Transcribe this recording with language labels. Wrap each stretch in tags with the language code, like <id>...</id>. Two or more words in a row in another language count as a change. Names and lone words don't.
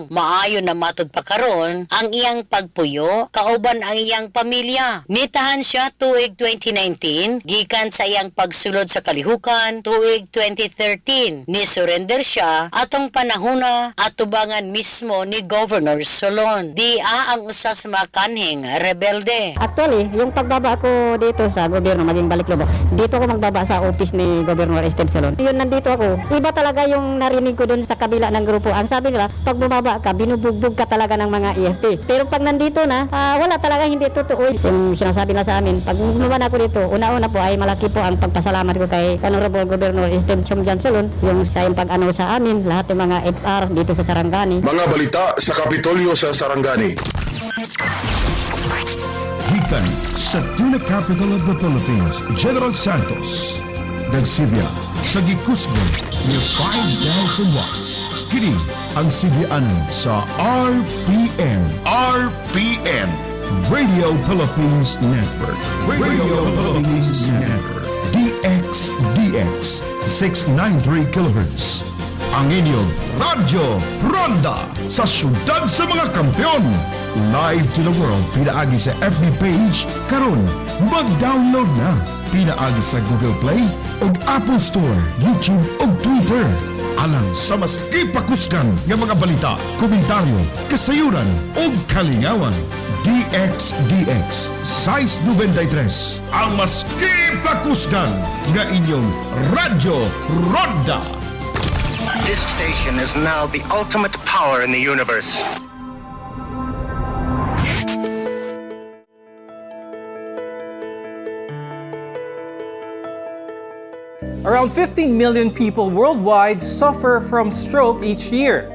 <ceb>Maayo na matud pa karon ang iyang pagpuyo kauban ang iyang pamilya. Nitahan siya tuig 2019 gikan sa iyang pagsulod sa kalihukan tuig 2013. Ni surrender siya atong panahona at tubangan mismo ni Governor Solon. Dia ang usa sa mga kanhing rebelde.</ceb> <tl>Actually, yung pagbaba ko dito sa gobyerno, maging Baliklobo, dito ko magbaba sa office ni Governor Esteve Solon. Yun, nandito ako. Iba talaga yung narinig ko dun sa kabila ng grupo. Ang sabi nila, pag bumaba ka, binubugbog ka talaga ng mga EFT. Pero pag nandito na, wala talaga, hindi totoo. Yung sinasabi na sa amin, pag bumaba na ako dito, una-una po ay malaki po ang pagpasalamat ko kay Honorable Governor Esteve Solon, yung sa yung pag-ano sa amin, lahat ng mga FR dito sa Sarangani.</tl> <ceb>Mga balita sa Kapitolyo sa Sarangani. Gikan sa Tuna Capital of the Philippines, General Santos. Nagsibya sa gikusgon ni 5,000 watts. Kini ang sibyaanan sa RPN. RPN, Radio Philippines Network. Radio Philippines Network. DX 693 kHz. Ang inyong Radyo Ronda sa syudad sa mga kampeon.</ceb> <en>Live to the world</en> <ceb>pinaagi sa FB page karon. Mag-download na pinaagi sa Google Play ug Apple Store, YouTube ug Twitter. Alang sa mas ipakuskan nga mga balita, komentaryo, kasayuran ug kalingawan. DX size 93 ang mas ipakuskan nga inyong Radyo Ronda.</ceb> <en>This station is now the ultimate power in the universe. Around 15 million people worldwide suffer from stroke each year.</en>